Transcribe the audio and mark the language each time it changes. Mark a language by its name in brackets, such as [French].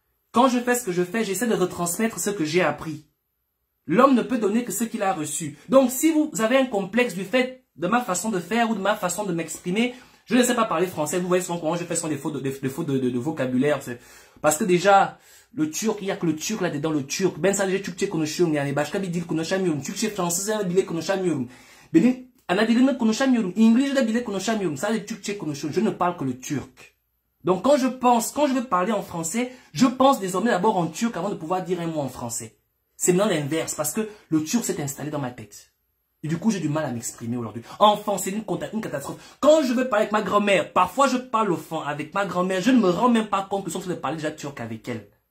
[French] Quand je fais ce que je fais, j'essaie de retransmettre ce que j'ai appris. L'homme ne peut donner que ce qu'il a reçu. Donc, si vous avez un complexe du fait de ma façon de faire ou de ma façon de m'exprimer, je ne sais pas parler français. Vous voyez souvent comment je fais souvent des fautes de vocabulaire. Parce que déjà, le turc, il n'y a que le turc là-dedans, le turc. [Turkish] Ben [French] ça, j'ai turc [Turkish] konuşuyorum yani. Başka bir dil konuşamıyorum. Türkçe, Fransızca bile konuşamıyorum. Benim ana dilini konuşamıyorum. İngilizce bile konuşamıyorum. [French] Ça, le [Turkish] Türkçe konuşuyorum. [French] Je ne parle que le turc. Donc quand je veux parler en français, je pense désormais d'abord en turc avant de pouvoir dire un mot en français. C'est maintenant l'inverse parce que le turc s'est installé dans ma tête. Et du coup, j'ai du mal à m'exprimer aujourd'hui. Enfant, c'est une catastrophe. Quand je veux parler avec ma grand-mère, parfois je parle au fond avec ma grand-mère, je ne me rends même pas compte que je suis en train de parler déjà turc avec elle.